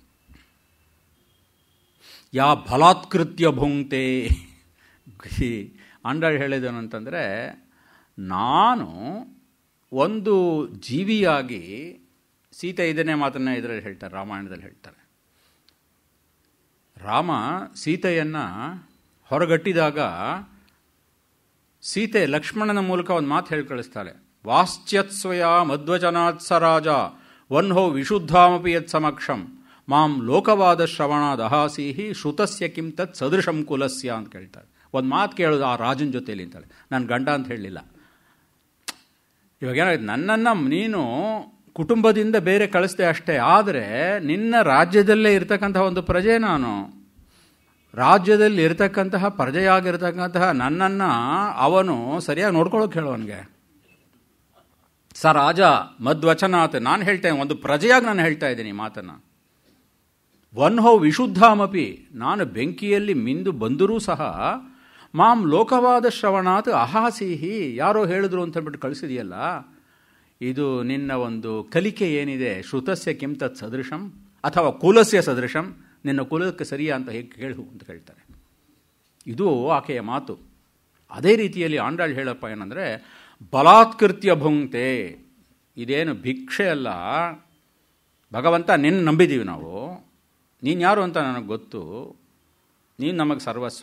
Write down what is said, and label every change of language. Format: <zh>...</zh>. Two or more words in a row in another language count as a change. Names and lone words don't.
<sa>ಯಾ ಬಲಾತ್ಕೃತ್ಯ ಭುಂಕ್ತೆ,</sa> <kn>ಆಂಡಾಳ್ ಹೇಳಿದನು ಅಂತಂದರೆ, ನಾನು ಒಂದು ಜೀವಿಯಾಗಿ, ಸೀತೆ ಇದನ್ನೇ ಮಾತನ್ನು ಇದರಲ್ಲಿ ಹೇಳ್ತಾರೆ, ರಾಮಾಯಣದಲ್ಲಿ ಹೇಳ್ತಾರೆ. ರಾಮ ಸೀತೆಯನ್ನು ಹೊರಗಟ್ಟಿದಾಗ ಸೀತೆ ಲಕ್ಷ್ಮಣನ ಮೂಲಕ ಒಂದು ಮಾತು ಹೇಳಿ ಕಳಿಸ್ತಾಳೆ.</kn> <sa>ವಾಶ್ಚ್ಯತ್ಸ್ವಯ ಮಧ್ವಚನಾತ್ ಸ ರಾಜ ವನ್ಹೋ ವಿಶುದ್ಧಾಮಪಿ ಯತ್ ಸಮಕ್ಷಂ ಮಾಂ ಲೋಕವಾದ ಶ್ರವಣಾದ ಅಹಾಸೀಹಿ ಶ್ರುತಸ್ಯ ಕಿಂ ತತ್ ಸದೃಶಂ ಕುಲಸ್ಯ</sa> <kn>ಅಂತ ಕೇಳ್ತಾಳೆ. ಒಂದು ಮಾತು ಕೇಳೋದು ಆ ರಾಜನ ಜೊತೆಯಲ್ಲಿ ಅಂತಾಳೆ, ನಾನು ಗಂಡ ಅಂತ ಹೇಳಲಿಲ್ಲ. ಇವಾಗ ಏನಾಯ್ತು, ನನ್ನನ್ನು ನೀನು ಕುಟುಂಬದಿಂದ ಬೇರೆ ಕಳಿಸ್ದೆ ಅಷ್ಟೇ, ಆದರೆ ನಿನ್ನ ರಾಜ್ಯದಲ್ಲೇ ಇರತಕ್ಕಂತಹ ಒಂದು ಪ್ರಜೆ ನಾನು. ರಾಜ್ಯದಲ್ಲಿ ಇರತಕ್ಕಂತಹ ಪ್ರಜೆಯಾಗಿರ್ತಕ್ಕಂತಹ ನನ್ನನ್ನು ಅವನು ಸರಿಯಾಗಿ ನೋಡ್ಕೊಳ್ಳೋಕೆ ಹೇಳೋವನಿಗೆ.</kn> <sa>ಸ ರಾಜ ಮಧ್ವಚನಾತ್,</sa> <kn>ನಾನು ಹೇಳ್ತೇನೆ, ಒಂದು ಪ್ರಜೆಯಾಗಿ ನಾನು ಹೇಳ್ತಾ ಇದ್ದೀನಿ ಮಾತನ್ನು.</kn> <sa>ವನ್ಹೋ ವಿಶುದ್ಧಾಮಪಿ,</sa> <kn>ನಾನು ಬೆಂಕಿಯಲ್ಲಿ ಮಿಂದು ಬಂದರೂ ಸಹ</kn> <sa>ಮಾಂ ಲೋಕವಾದ ಶ್ರವಣಾತ್ ಅಹಾಸೀಹಿ,</sa> <kn>ಯಾರೋ ಹೇಳಿದ್ರು ಅಂತ ಹೇಳ್ಬಿಟ್ಟು ಕಳಿಸಿದೆಯಲ್ಲ, ಇದು ನಿನ್ನ ಒಂದು ಕಲಿಕೆ ಏನಿದೆ,</kn> <sa>ಶ್ರುತಸ್ಯ ಕಿಂ ತತ್ ಸದೃಶಂ</sa> <kn>ಅಥವಾ</kn> <sa>ಕುಲಸ್ಯ ಸದೃಶಂ,</sa> <kn>ನಿನ್ನ ಕುಲಕ್ಕೆ ಸರಿಯಾ ಅಂತ ಹೇಗೆ ಕೇಳು ಅಂತ ಹೇಳ್ತಾರೆ. ಇದು ಆಕೆಯ ಮಾತು. ಅದೇ ರೀತಿಯಲ್ಲಿ ಆಂಡಾಳ್ ಹೇಳಪ್ಪ ಏನಂದರೆ,</kn> <sa>ಬಲಾತ್ಕೃತ್ಯ ಭುಂಕ್ತೆ,</sa> <kn>ಇದೇನು ಭಿಕ್ಷೆ ಅಲ್ಲ. ಭಗವಂತ ನಿನ್ನ ನಂಬಿದ್ದೀವಿ ನಾವು, ನೀನು ಯಾರು ಅಂತ ನನಗೆ ಗೊತ್ತು, ನೀನು ನಮಗೆ ಸರ್ವಸ್ವ.</kn>